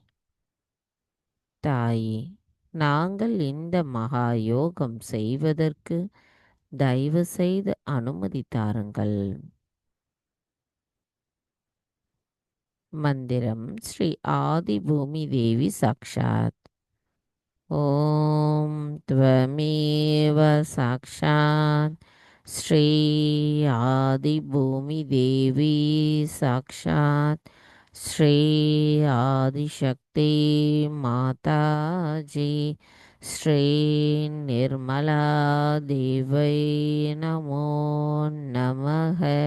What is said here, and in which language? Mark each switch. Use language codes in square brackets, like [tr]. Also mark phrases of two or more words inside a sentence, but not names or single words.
[ta] தாயே, நாங்கள் இந்த மகா யோகம் செய்வதற்கு தயவு செய்து அனுமதி தாருங்கள். [sa] मन्त्रम् श्री आदि भूमि देवी साक्षात्. ॐ त्वमेव साक्षात् श्री आदिभूमिदेवी साक्षात् श्री आदिशक्ति माताजी श्री निर्मला देवै नमो நமः.